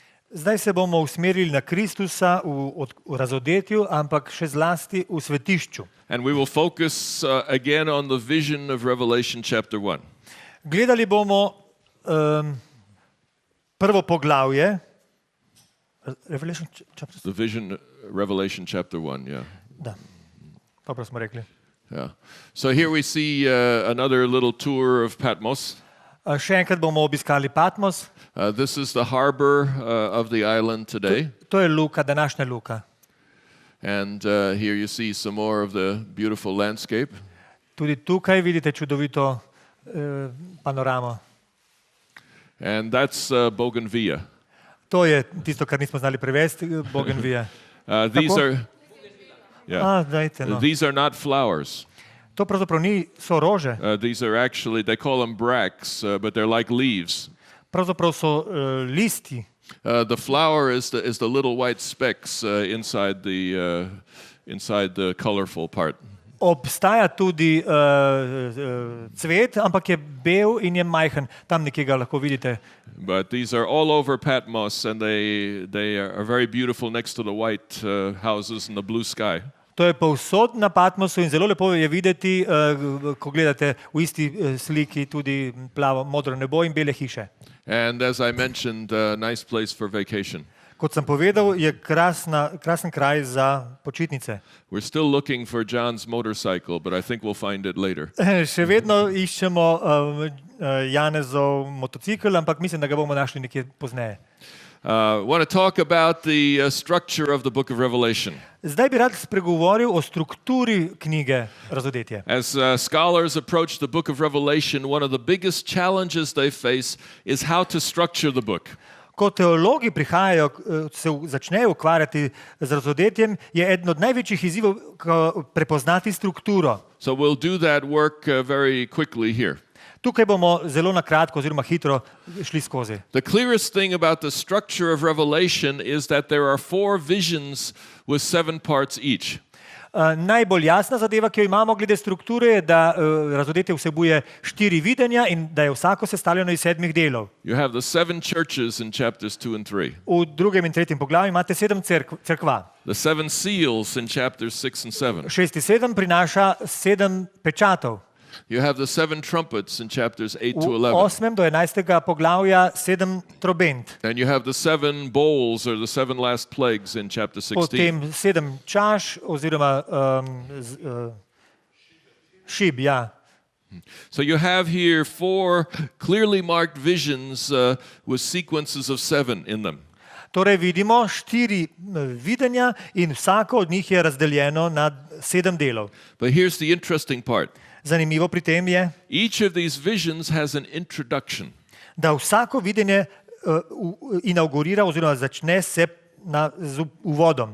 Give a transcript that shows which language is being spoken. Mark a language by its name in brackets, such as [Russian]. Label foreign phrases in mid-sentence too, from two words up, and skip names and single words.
[Slovenian] Zdaj se bomo usmerili na Kristusa v razodetju, ampak še zlasti v svetišču. [English] And we will focus again on the vision of Revelation chapter 1. [Slovenian] Gledali bomo prvo poglavje, [English] Revelation chapter. The vision, Revelation chapter 1, yeah. [Slovenian] Da, dobro smo rekli. [English] Yeah. So here we see another little tour of Patmos. [Slovenian] Še enkrat bomo obiskali Patmos. [English] This is the harbor of the island today. [Slovenian] To je luka, današnja luka. [English] And here you see some more of the beautiful landscape. [Slovenian] Tudi tukaj vidite čudovito panoramo. [English] And that's Bougainvillea. [Slovenian] To je tisto, kar nismo znali prevesti, Bougainvillea. [English] These are not flowers. [Slovenian] To pravzaprav so rože. [English] These are actually, they call them bracts, but they're like leaves. [Slovenian] Pravzaprav so listi. [English] The flower is the little white specks inside the colorful part. [Slovenian] Obstaja tudi cvet, ampak je bel in je majhen. Tam nekje ga lahko vidite. [English] But these are all over Patmos, and they are very beautiful next to the white houses and the blue sky. [Slovenian] To je povsod na Patmosu in zelo lepo je videti, ko gledate v isti sliki tudi plavo modro nebo in bele hiše. [English] And as I mentioned, a nice place for vacation. [Slovenian] Kot sem povedal, je krasen kraj za počitnice. [English] We're still looking for John's motorcycle, but I think we'll find it later. [Slovenian] Še vedno iščemo Janezov motocikel, ampak mislim, da ga bomo našli nekje pozneje. [English] Want to talk about the structure of the book of Revelation. [Slovenian] Zdaj bi rad spregovoril o strukturi knjige Razodetje. [English] As scholars approach the book of Revelation, one of the biggest challenges they face is how to structure the book. [Slovenian] Ko teologi prihajajo, se začnejo ukvarjati z razodetjem, je eden od največjih izzivov prepoznati strukturo. [English] So we'll do that work very quickly here. [Slovenian] Tukaj bomo zelo na kratko oziroma hitro šli skozi. [English] The clearest thing about the structure of Revelation is that there are 4 visions with 7 parts each. [Slovenian] Najbolj jasna zadeva, ki jo imamo glede strukture, je, da razodetje vsebuje 4 videnja in da je vsako sestavljeno iz 7 delov. [English] You have the 7 churches in chapters 2 and 3. [Slovenian] V 2. in 3. poglavju imate 7 cerkva. [English] The 7 seals in chapters 6 and 7. [Slovenian] 6. in 7 prinaša 7 pečatov. [English] You have the 7 trumpets in chapters 8 to [Slovenian] V 11. 8. do 11. poglavja 7 trobent. [English] And you have the 7 bowls or the 7 last plagues in chapter 16. [Slovenian] Potem 7 čaš oziroma šib, ja. [English] So you have here 4 clearly marked visions with sequences of 7 in them. [Slovenian] Torej vidimo 4 videnja in vsako od njih je razdeljeno na 7 delov. [English] But here's the interesting part. [Slovenian] Zanimivo pri tem je, [English] Each of these visions has an introduction. [Slovenian] da vsako videnje inaugurira oziroma začne se z uvodom.